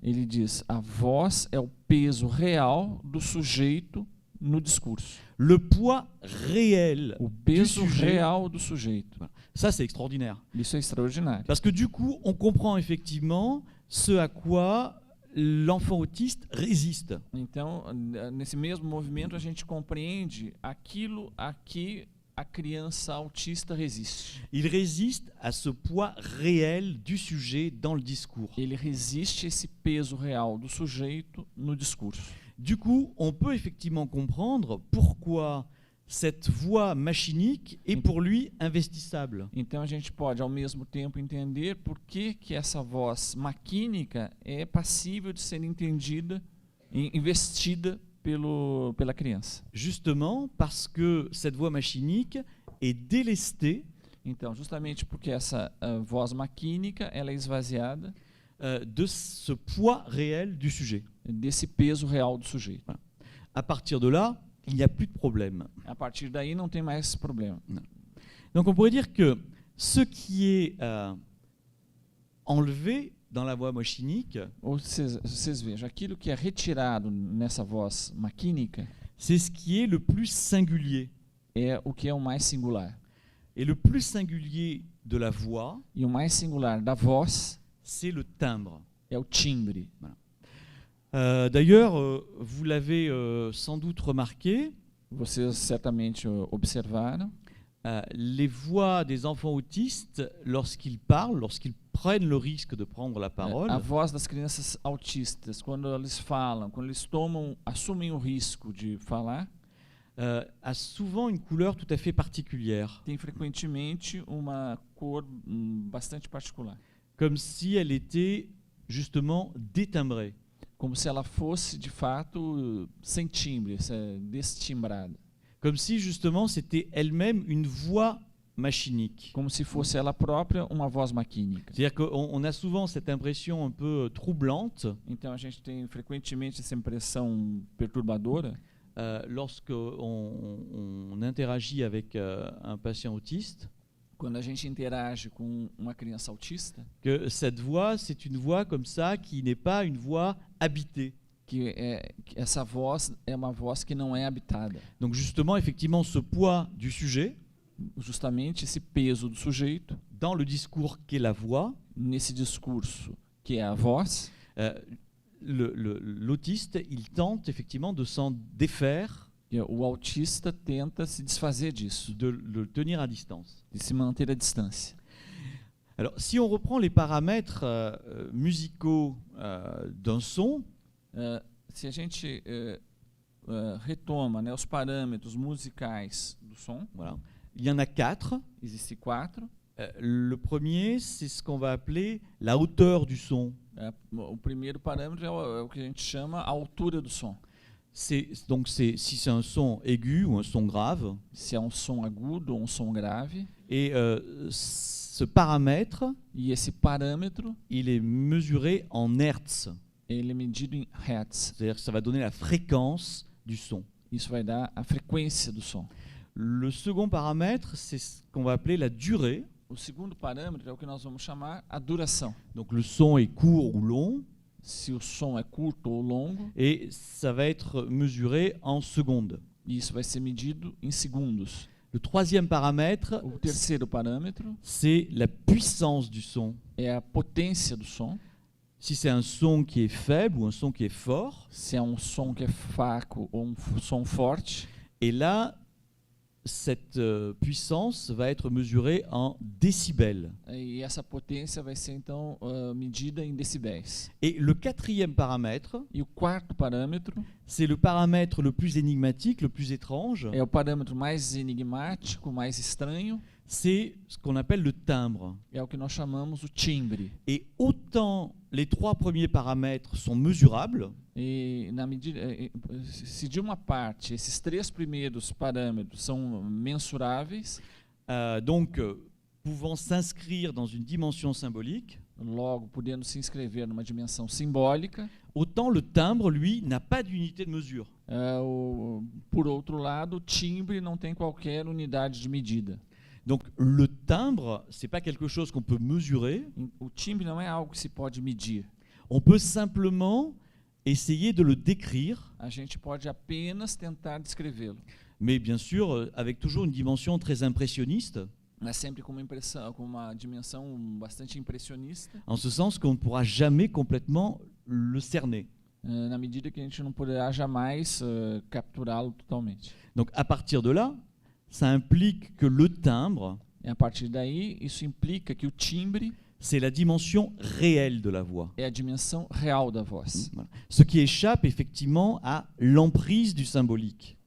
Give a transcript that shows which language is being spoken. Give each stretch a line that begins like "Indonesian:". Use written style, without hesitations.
Portuguese: ele diz a voz é o peso real do sujeito no discurso.
French: Le poids réel
Portuguese: O
French: du
Portuguese: peso
French: sujet.
Portuguese: real do sujeito.
French: Ça, c'est extraordinaire.
Portuguese: Isso é extraordinário.
French: Parce que du coup, on comprend effectivement ce à quoi l'enfant autiste résiste.
Portuguese: Então, nesse mesmo movimento, a gente compreende aquilo a que a criança autista resiste.
French: Il résiste à ce poids réel du sujet dans le discours.
Portuguese: Ele resiste a esse peso real do sujeito no discurso.
French: Du coup, on peut effectivement comprendre pourquoi cette voix machinique est pour lui investissable.
Portuguese: Então, a gente pode, ao mesmo tempo, entender por que essa voz maquínica é passível de ser entendida e investida pela criança.
French: Justement parce que cette voix machinique est délestée
Portuguese: Então, justamente porque essa voz maquínica ela é esvaziada
French: de ce poids réel du sujet.
Portuguese: desse peso real do sujeito.
French: À partir de là, il n'y a plus de problème.
Portuguese: A partir daí não tem mais problema.
French: Donc on pourrait dire que ce qui est enlevé dans la voix machinique,
Portuguese: Ou vocês vejam, aquilo que é retirado nessa voz maquínica
French: c'est ce qui est le plus singulier.
Portuguese: é o que é o mais singular.
French: Et le plus singulier de la voix,
Portuguese: E o mais singular da voz
French: c'est le timbre.
Portuguese: é o timbre.
French: D'ailleurs, vous l'avez sans doute remarqué,
Portuguese: Vocês certamente observaram,
French: les voix des enfants autistes, lorsqu'ils parlent, lorsqu'ils prennent le risque de prendre la parole,
Portuguese: a voz das crianças autistas, quando eles falam, quando eles assumem o risco de falar,
French: a souvent une couleur tout à fait particulière,
Portuguese: tem frequentemente uma cor bastante particular,
French: comme si elle était justement détimbrée.
Portuguese: como se ela fosse de fato sem timbre, destimbrada,
French: Comme si justement c'était elle-même une voix machinique.
Portuguese: como se fosse ela própria uma voz maquínica.
French: C'est-à-dire qu'on a souvent cette impression un peu troublante
Portuguese: Então a gente tem frequentemente essa impressão perturbadora
French: lorsque on interagit avec un patient autiste,
Portuguese: quando a gente interage com uma criança autista,
French: que cette voix, c'est une voix comme ça qui n'est pas une voix habitée.
Portuguese: que essa voz é uma voz que não é habitada.
French: Donc justement, effectivement, ce poids du sujet
Portuguese: Justamente esse peso do sujeito
French: dans le discours qu'est la voix,
Portuguese: nesse discurso que é a voz,
French: l'autiste, il tente effectivement de s'en défaire,
Portuguese: e o autista tenta se desfazer disso,
French: de le tenir à distance.
Portuguese: de se manter à distância.
French: Alors, si on reprend les paramètres musicaux d'un son,
Portuguese: Se a gente retoma, né, os parâmetros musicais do som,
French: voilà, il y en a 4.
Portuguese: existem 4.
French: Le premier, c'est ce qu'on va appeler la hauteur du son.
Portuguese: O primeiro parâmetro é o que a gente chama a altura do som.
French: Donc, si c'est un son aigu ou un son grave,
Portuguese: Se é um som agudo ou um som grave,
French: et ce paramètre,
Portuguese: e esse parâmetro
French: il est mesuré en hertz.
Portuguese: ele é medido em hertz.
French: C'est-à-dire que ça va donner la fréquence du son.
Portuguese: Isso vai dar a frequência do som.
French: Le second paramètre, c'est ce qu'on va appeler la durée.
Portuguese: O segundo parâmetro é o que nós vamos chamar a duração.
French: Donc le son est court ou long.
Portuguese: se o som é curto ou longo,
French: et ça va être mesuré en secondes.
Portuguese: e isso vai ser medido em segundos.
French: Le troisième paramètre,
Portuguese: O terceiro parâmetro
French: c'est la puissance du son.
Portuguese: é a potência do som.
French: Si c'est un son qui est faible ou un son qui est fort,
Portuguese: Se é um som que é fraco ou som forte.
French: et là, cette puissance va être mesurée en décibels.
Portuguese: E essa potência vai ser então medida em decibéis.
French: Et le quatrième paramètre,
Portuguese: E o quarto parâmetro
French: c'est le paramètre le plus énigmatique, le plus étrange,
Portuguese: é o parâmetro mais enigmático, mais estranho,
French: c'est ce qu'on appelle le timbre.
Portuguese: é o que nós chamamos o timbre.
French: Et autant les trois premiers paramètres sont mesurables,
Portuguese: E na medida, se de uma parte esses três primeiros parâmetros são mensuráveis,
French: donc pouvant s'inscrire dans une dimension symbolique,
Portuguese: logo podendo se inscrever numa dimensão simbólica,
French: autant le timbre, lui, n'a pas d'unité de mesure.
Portuguese: por outro lado, o timbre não tem qualquer unidade de medida.
French: Donc le timbre, c'est pas quelque chose qu'on peut mesurer,
Portuguese: O timbre não é algo que se pode medir.
French: on peut simplement essayer de le décrire,
Portuguese: A gente pode apenas tentar descrevê-lo,
French: mais bien sûr avec toujours une dimension très impressionniste,
Portuguese: mas sempre com uma dimensão bastante impressionista,
French: en ce sens qu'on ne pourra jamais complètement le cerner.
Portuguese: na medida que a gente não poderá jamais capturá-lo totalmente.
French: Donc à partir de là, ça implique que le timbre,
Portuguese: E a partir daí, isso implica que o timbre
French: c'est la dimension réelle de la voix.
Portuguese: é a dimensão real da voz.
French: Voilà. Ce qui échappe effectivement à l'emprise du symbolique.